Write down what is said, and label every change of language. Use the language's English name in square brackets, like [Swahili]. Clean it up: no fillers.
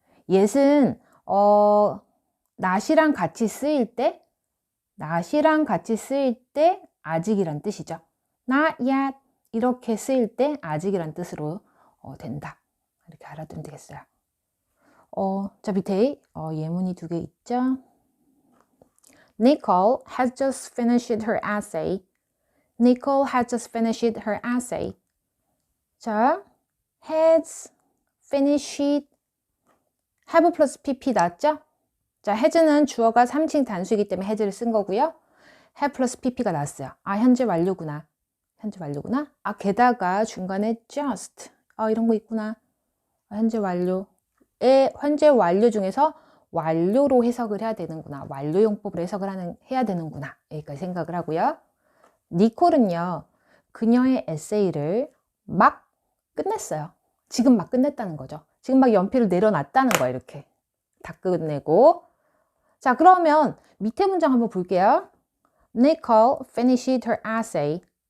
[Korean] yet은 not이랑 같이 쓰일 때 아직이란 뜻이죠. not yet 이렇게 쓰일 때 아직이란 뜻으로 된다. 이렇게 알아두면 되겠어요. 자, 밑에 예문이 두 개 있죠. [English] Nicole has just finished her essay. Nicole has just finished her essay. [Korean] 자, has finished have 플러스 pp 나왔죠? 자, has는 주어가 3층 단수이기 때문에 has를 쓴 거고요. have 플러스 pp가 나왔어요. 현재 완료구나. 현재 완료구나. 아, 게다가 중간에 just. 이런 거 있구나. 현재 완료 중에서 완료로 해석을 해야 되는구나. 완료 용법으로 해야 되는구나. 여기까지 생각을 하고요. 니콜은요, 그녀의 에세이를 막 끝냈어요. 지금 막 끝냈다는 거죠. 지금 막 연필을 내려놨다는 거예요. 이렇게 다 끝내고. 자, 그러면 밑에 문장 한번 볼게요. [English] Nicole finished her essay.